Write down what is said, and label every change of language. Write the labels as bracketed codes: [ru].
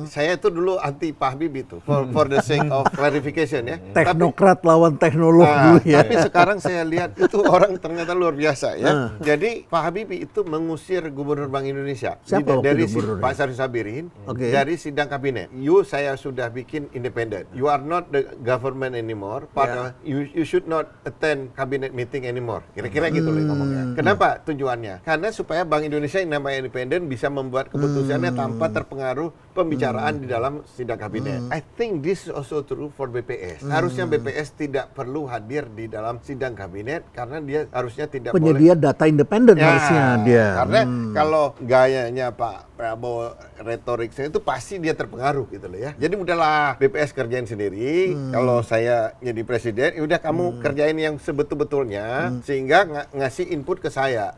[id] Saya itu dulu anti Pak Habibie itu, [en] for the sake of clarification [id] ya. Teknokrat lawan teknolog dulu ya. Tapi sekarang saya lihat itu orang ternyata luar biasa ya. Jadi Pak Habibie itu mengusir Gubernur Bank Indonesia Siapa dari gubernur? Pak Syarif Sabirin dari sidang kabinet. Saya sudah bikin independen. [en] You are not the government anymore. You should not attend cabinet meeting anymore. [id] Kira-kira gitu loh ngomongnya. Kenapa tujuannya? Karena supaya Bank Indonesia yang namanya independen bisa membuat keputusannya tanpa terpengaruh pembicaraan di dalam sidang kabinet. [en] I think this is also true for BPS. [id] Harusnya BPS tidak perlu hadir di dalam sidang kabinet karena dia harusnya tidak penyedia data independen harusnya dia. Karena kalau gayanya Pak Prabowo retoriknya itu pasti dia terpengaruh gitu loh ya. Jadi udahlah BPS kerjain sendiri. Kalau saya jadi presiden, udah kamu kerjain yang sebetul-betulnya sehingga ngasih input ke saya.